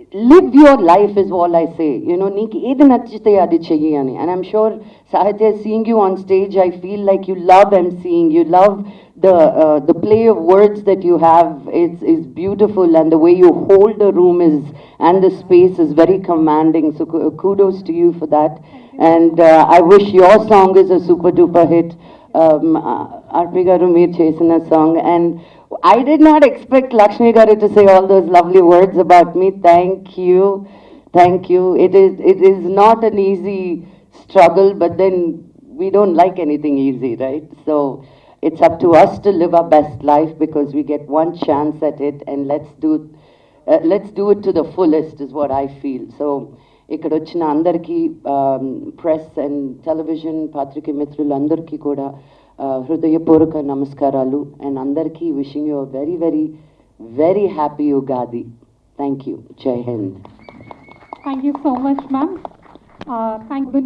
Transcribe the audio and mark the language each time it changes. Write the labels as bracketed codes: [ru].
[en] Live your life is all I say. You know, [te] నీకు ఏది నచ్చితే అది చెయ్యి అని. [en] And I'm sure Sahitya, seeing you on stage, I feel like you love emceeing. You love the play of words that you have is beautiful, and the way you hold the room is, and the space is very commanding. So kudos to you for that. And I wish your song is a super duper hit. [te] Arpi garu meer chesina [en] song, and I did not expect Lakshmi Garu to say all those lovely words about me. Thank you. Thank you. It is not an easy struggle, but then we don't like anything easy, right? So it's up to us to live our best life, because we get one chance at it, and let's do it to the fullest is what I feel. [te] So ఇక్కడ వచ్చిన అందరికీ, press and television పాత్రికే మిత్రులందరికీ కూడా హృదయపూర్వక నమస్కారాలు. And అందరికీ [en] Wishing you very very very happy Ugadi. Thank you. [hi] జై Hind. [en] Thank you so much ma'am. Thank you.